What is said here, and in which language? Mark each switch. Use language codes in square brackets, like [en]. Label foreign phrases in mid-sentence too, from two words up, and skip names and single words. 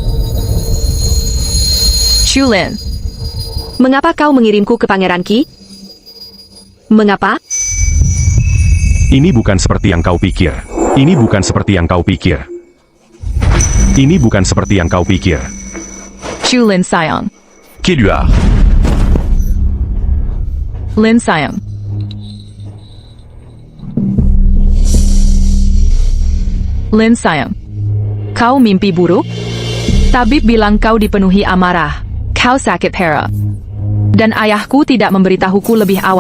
[id] Chu Lin. Mengapa kau mengirimku ke Pangeran Qi? Mengapa? Ini bukan seperti yang kau pikir. Ini bukan seperti yang kau pikir. Ini bukan seperti yang kau pikir. Chu Lin sayang. Qui lui a? Lin sayang. Lin sayang. Kau mimpi buruk? Tabib bilang kau dipenuhi amarah. Kau sakit parah. Dan ayahku tidak memberitahuku lebih awal.